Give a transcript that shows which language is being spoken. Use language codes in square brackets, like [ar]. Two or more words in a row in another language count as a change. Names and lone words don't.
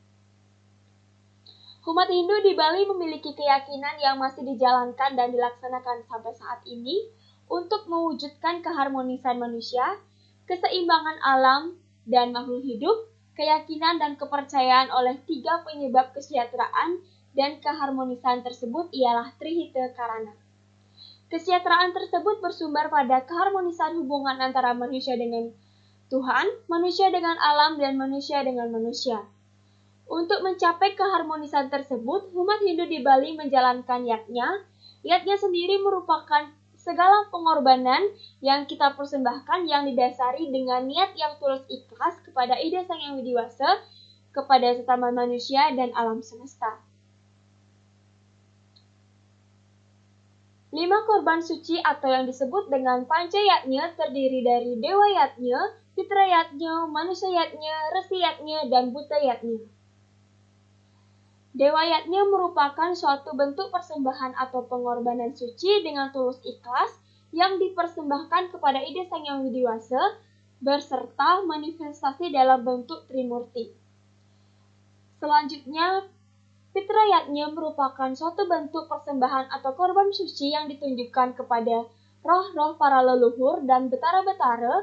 [id] Umat Hindu di Bali memiliki keyakinan yang masih dijalankan dan dilaksanakan sampai saat ini untuk mewujudkan keharmonisan manusia, keseimbangan alam dan makhluk hidup, keyakinan dan kepercayaan oleh tiga penyebab kesejahteraan dan keharmonisan tersebut ialah Trihita Karana. Kesejahteraan tersebut bersumber pada keharmonisan hubungan antara manusia dengan Tuhan, manusia dengan alam, dan manusia dengan manusia. Untuk mencapai keharmonisan tersebut, umat Hindu di Bali menjalankan yatnya. Yatnya sendiri merupakan segala pengorbanan yang kita persembahkan yang didasari dengan niat yang tulus ikhlas kepada Ida Sang Yang Widiwasa, kepada sesama manusia dan alam semesta. 5 korban suci atau yang disebut dengan Panca Yatnya terdiri dari Dewa Yatnya, Pitra Yatnya, Manusia Yatnya, Resi Yatnya, dan Buta Yatnya. Dewa Yatnya merupakan suatu bentuk persembahan atau pengorbanan suci dengan tulus ikhlas yang dipersembahkan kepada Ida Sang Yang Widiwasa berserta manifestasi dalam bentuk Trimurti. Selanjutnya, Pitra Yatnya merupakan suatu bentuk persembahan atau korban suci yang ditunjukkan kepada roh-roh para leluhur dan betara-betara.